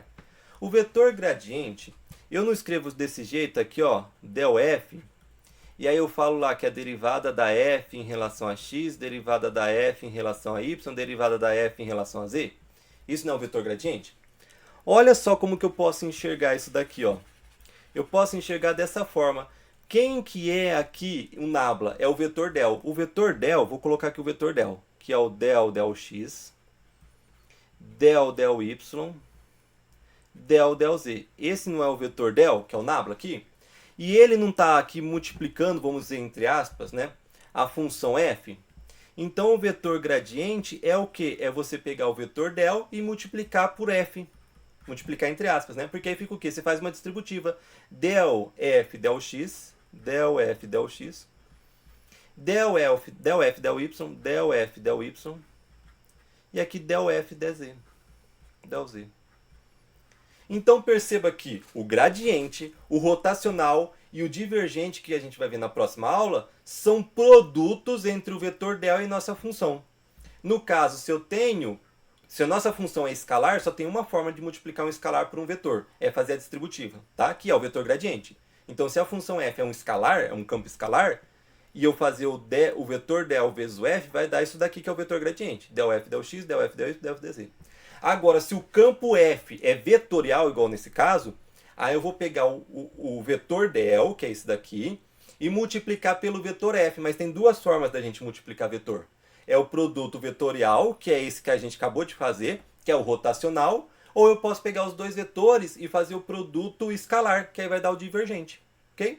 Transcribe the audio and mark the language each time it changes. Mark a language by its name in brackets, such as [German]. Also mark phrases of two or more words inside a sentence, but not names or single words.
[Portuguese] O vetor gradiente, eu não escrevo desse jeito aqui, ó, del f, e aí eu falo lá que a derivada da f em relação a x, derivada da f em relação a y, derivada da f em relação a z. Isso não é o vetor gradiente? Olha só como que eu posso enxergar isso daqui, ó. Eu posso enxergar dessa forma. Quem que é aqui o nabla? É o vetor del. O vetor del, vou colocar aqui o vetor del, que é o del x, del y, del z. Esse não é o vetor del, que é o nabla aqui? E ele não está aqui multiplicando, vamos dizer, entre aspas, né, a função f? Então, o vetor gradiente é o quê? É você pegar o vetor del e multiplicar por f. Multiplicar entre aspas, né? Porque aí fica o quê? Você faz uma distributiva. Del f del x, del f del x, del f del y, del f del y, e aqui del f dz, del z. Então perceba que o gradiente, o rotacional e o divergente que a gente vai ver na próxima aula são produtos entre o vetor del e nossa função. No caso, se a nossa função é escalar, só tem uma forma de multiplicar um escalar por um vetor, é fazer a distributiva, tá? Que é o vetor gradiente. Então, se a função f é um escalar, é um campo escalar, e eu fazer o vetor del vezes o f, vai dar isso daqui que é o vetor gradiente. Del f del x, del f del y, del f dz. Agora, se o campo f é vetorial, igual nesse caso, aí eu vou pegar o vetor del, que é esse daqui, e multiplicar pelo vetor f. Mas tem duas formas da gente multiplicar vetor. É o produto vetorial, que é esse que a gente acabou de fazer, que é o rotacional, ou eu posso pegar os dois vetores e fazer o produto escalar, que aí vai dar o divergente, ok?